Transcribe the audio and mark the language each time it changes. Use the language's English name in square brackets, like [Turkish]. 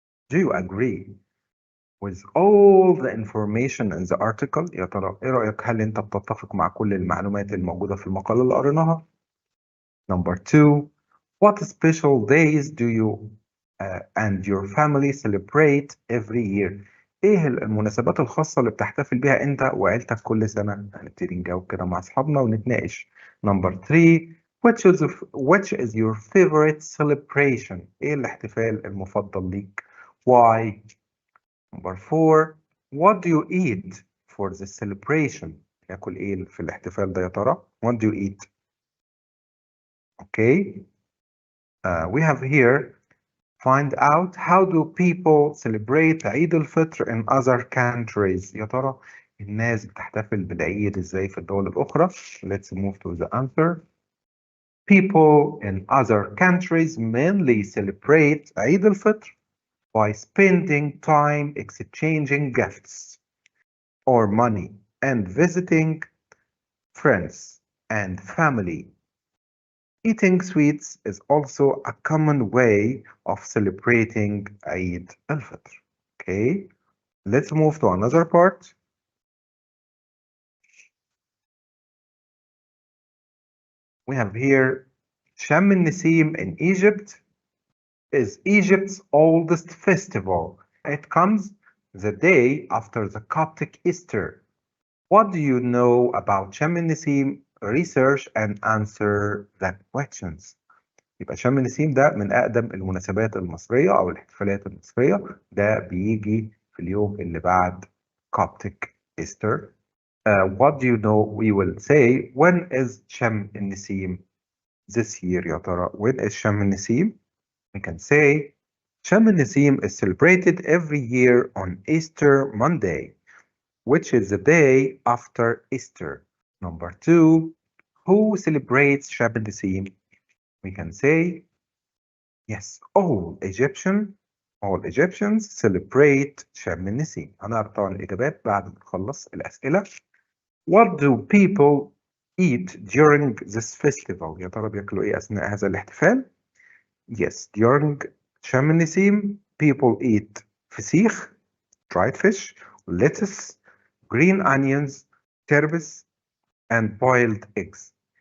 [English] Do you agree with all the information in the article؟ [Arabic] يا ترى ايه رأيك؟ هل انت بتتفق مع كل المعلومات الموجودة في المقالة اللي قريناها؟ [English] Number 2, what special days do you and your family celebrate every year? [Arabic] ايه المناسبات الخاصة اللي بتحتفل بيها انت وعيلتك كل سنة؟ هنبتدي نجاوب كده مع اصحابنا ونتناقش. [English] Number 3, which is your favorite celebration? [Arabic] ايه الاحتفال المفضل ليك؟ [English] Why? Number 4, what do you eat for the celebration? [Arabic] ياكل ايه في الاحتفال ده يا ترى؟ [English] What do you eat? Okay. We have here, find out how do people celebrate Eid al-Fitr in other countries. يا ترى الناس بتحتفل بالعيد ازاي في الدول الأخرى؟ Let's move to the answer. People in other countries mainly celebrate Eid al-Fitr by spending time exchanging gifts or money and visiting friends and family. Eating sweets is also a common way of celebrating Eid al-Fitr. Okay, let's move to another part. We have here Sham al-Nisim in Egypt is Egypt's oldest festival. It comes the day after the Coptic Easter. What do you know about Sham al-Nisim? Research and answer the questions. [Arabic] يبقى شم النسيم ده من أقدم المناسبات المصرية أو الاحتفالات المصرية. ده بيجي في اليوم اللي بعد [English] Coptic Easter. What do you know? We will say, when is شم النسيم this year [Arabic] يا ترى? [English] When is شم النسيم? We can say شم النسيم is celebrated every year on Easter Monday, which is the day after Easter. Number 2, who celebrates شم النسيم? We can say, yes, all Egyptians celebrate شم النسيم. [Arabic] هنعرف طبعا الإجابات بعد ما نخلص الأسئلة. [English] What do people eat during this festival? [Arabic] يا ترى بياكلوا إيه أثناء هذا الاحتفال؟ [English] Yes, during شم النسيم people eat فسيخ, dried fish, lettuce, green onions, turbot, and boiled eggs.